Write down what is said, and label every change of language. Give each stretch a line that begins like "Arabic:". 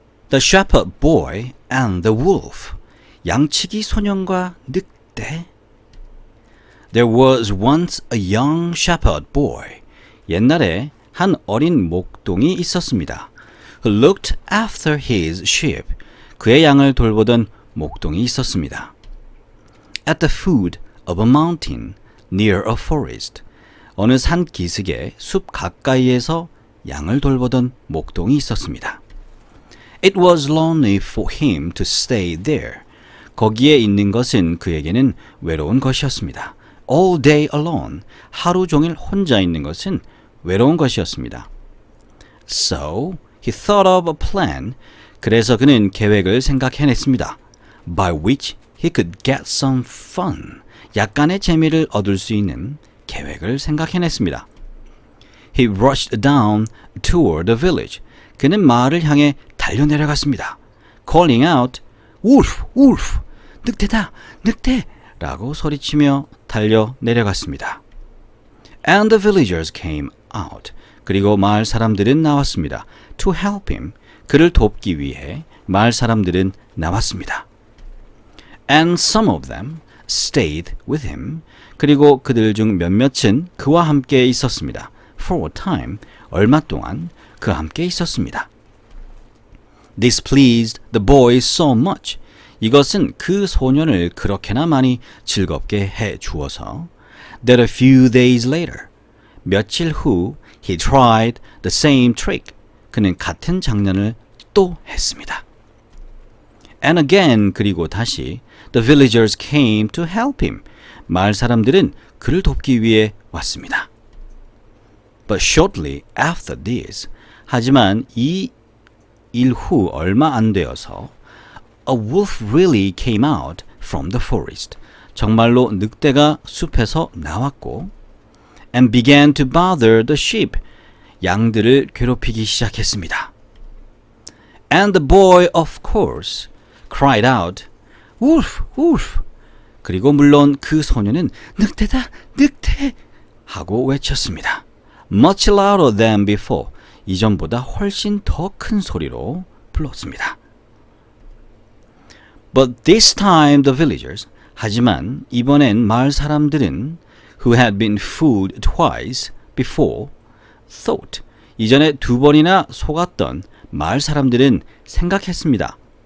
English: The Shepherd Boy and the Wolf.
Korean: 양치기 소년과 늑대.
English: There was once a young shepherd boy.
Korean: 옛날에 한 어린 목동이 있었습니다.
English: Who looked after his sheep.
Korean: 그의 양을 돌보던 목동이 있었습니다.
English: At the foot of a mountain near a forest.
Korean: 어느 산 기슭의 숲 가까이에서 양을 돌보던 목동이 있었습니다.
English: It was lonely for him to stay there.
Korean: 거기에 있는 것은 그에게는 외로운 것이었습니다.
English: All day alone.
Korean: 하루 종일 혼자 있는 것은 외로운 것이었습니다.
English: So he thought of a plan.
Korean: 그래서 그는 계획을 생각해냈습니다.
English: By which he could get some fun.
Korean: 약간의 재미를 얻을 수 있는 계획을 생각해냈습니다.
English: He rushed down toward the village.
Korean: 그는 마을을 향해 달려내려갔습니다.
English: Calling out, Wolf, Wolf,
Korean: 늑대다, 늑대! 라고 소리치며 달려내려갔습니다.
English: And the villagers came out.
Korean: 그리고 마을 사람들은 나왔습니다.
English: To help him.
Korean: 그를 돕기 위해 마을 사람들은 나왔습니다.
English: And some of them stayed with him.
Korean: 그리고 그들 중 몇몇은 그와 함께 있었습니다.
English: For a time,
Korean: 얼마 동안 그와 함께 있었습니다.
English: This pleased the boy so much.
Korean: 이것은 그 소년을 그렇게나 많이 즐겁게 해 주어서
English: that a few days later,
Korean: 며칠 후
English: he tried the same trick.
Korean: 그는 같은 장난을 또 했습니다.
English: And again,
Korean: 그리고 다시
English: the villagers came to help him.
Korean: 마을 사람들은 그를 돕기 위해 왔습니다.
English: But shortly after this,
Korean: 하지만 이 일 후 얼마 안 되어서
English: a wolf really came out from the forest.
Korean: 정말로 늑대가 숲에서 나왔고
English: and began to bother the sheep.
Korean: 양들을 괴롭히기 시작했습니다.
English: And the boy, of course, cried out, Wolf, wolf.
Korean: 그리고 물론 그 소년은 늑대다, 늑대! 하고 외쳤습니다.
English: Much louder than before.
Korean: 이전보다 훨씬 더 큰 소리로 불렀습니다.
English: But this time the villagers,
Korean: 하지만 이번엔 마을 사람들은
English: who had been fooled twice before, thought,
Korean: 이전에 두 번이나 속았던 마을 사람들은 생각했습니다.